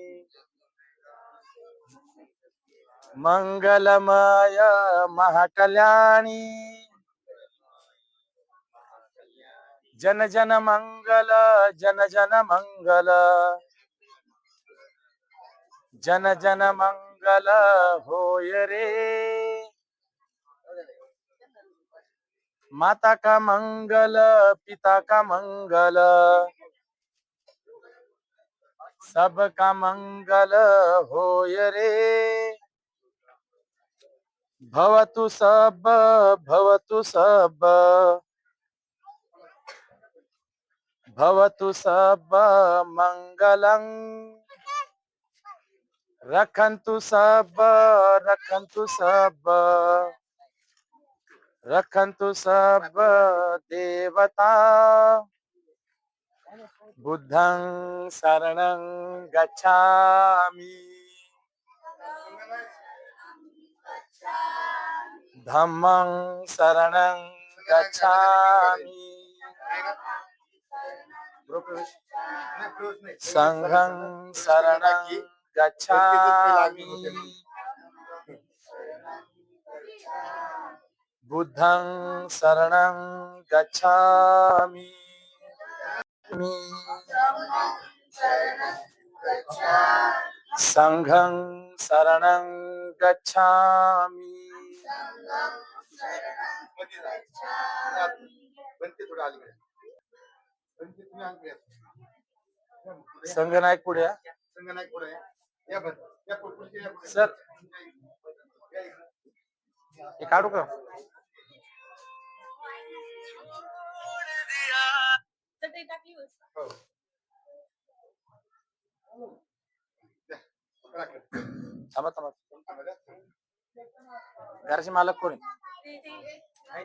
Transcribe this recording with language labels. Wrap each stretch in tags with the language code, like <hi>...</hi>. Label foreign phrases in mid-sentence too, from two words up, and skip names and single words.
<hi>मंगलमय महाकल्याणी जन जन मंगल जन जन मंगल जन जन मंगल होय रे माता का मंगल पिता का मंगल सबका मंगल होय रे</hi> <pi>भवतु सब भवतु सब भवतु सब मंगलं रखन्तु सब रखन्तु सब रखन्तु सब देवता बुद्धं शरणं गच्छामि धम्मं शरणं गच्छामि संघं शरणं गच्छामि बुद्धं शरणं गच्छामि संघं शरणं गच्छामि</pi> <mr>संघनायक पुढे या. सर हे काढू का थांबा थांबा घराचे मालक कोण आहे?</mr>